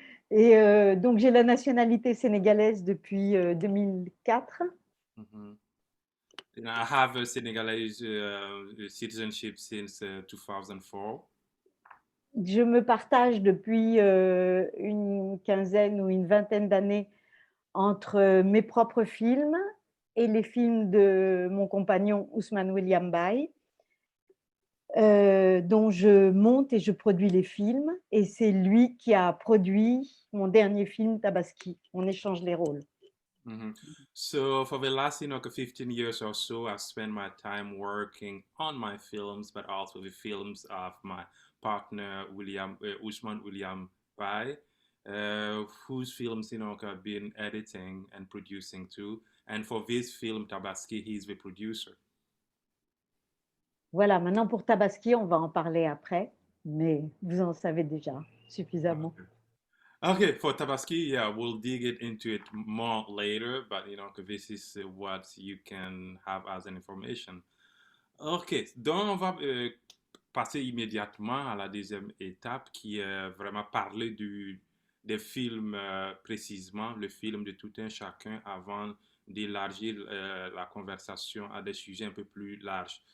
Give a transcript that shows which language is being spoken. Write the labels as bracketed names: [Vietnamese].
[French] Et donc, j'ai la nationalité sénégalaise depuis 2004. [English] I have a Senegalese citizenship since 2004. [French] Je me partage depuis une quinzaine ou une vingtaine d'années entre mes propres films et les films de mon compagnon Ousmane William Baye. dont je monte et je produis les films. Et c'est lui qui a produit mon dernier film, Tabaski. On échange les rôles. Mhm. [English] So for the last, 15 years or so, I've spent my time working on my films, but also the films of my partner, Usman William Pai, whose films, I've been editing and producing too. And for this film, Tabaski, he's the producer. [French] Voilà, maintenant pour Tabaski, on va en parler après, mais vous en savez déjà suffisamment. [English] Okay, for Tabaski, yeah, we'll dig into it more later, but this is what you can have as an information. [French] Ok, donc on va passer immédiatement à la deuxième étape qui est vraiment parler des films précisément, le film de tout un chacun avant d'élargir la conversation à des sujets un peu plus larges.